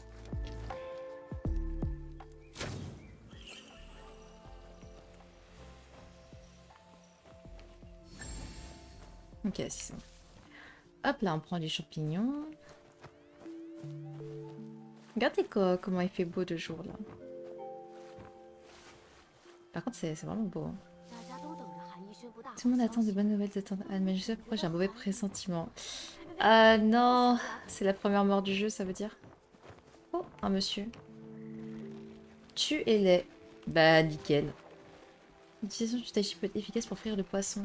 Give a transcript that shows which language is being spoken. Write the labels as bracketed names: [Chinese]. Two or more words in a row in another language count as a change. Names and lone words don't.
[French] Ok, c'est bon. Hop là, on prend les champignons. Regardez comment il fait beau de jour là. Par contre, c'est vraiment beau. Hein. [Chinese] 大家都等着韩义宣布大好 [French] Tout le monde [Chinese] 消 [French] attend [Chinese] 息 [French] de bonnes nouvelles de ton... Ah, mais je sais pourquoi j'ai un mauvais pressentiment. Non, c'est la première mort du jeu, ça veut dire. Oh, un monsieur. Tuez-les. Bah, nickel. L'utilisation du tai chi peut être efficace pour frire le poisson.